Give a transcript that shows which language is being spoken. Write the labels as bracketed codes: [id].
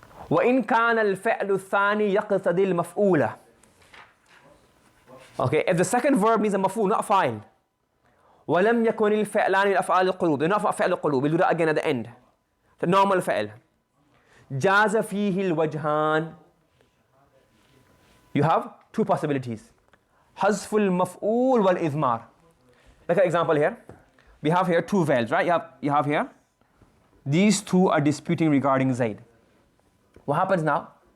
[ar] وإن كان الفعل الثاني يقتضي المفعول. [en] Okay, if the second verb needs a maf'ul, not a fa'il. [ar] ولم يكن الفعلان من أفعال القلوب. [en] They're not [ar] فعل القلوب. [en] We'll do that again at the end. The normal فعل. [ar] جاز فيه الوجهان. [en] You have two possibilities. [ar] حذف المفعول والإضمار. [en] Like an example here. We have here two verbs, right? You have here. These two are disputing regarding Zaid. What happens now?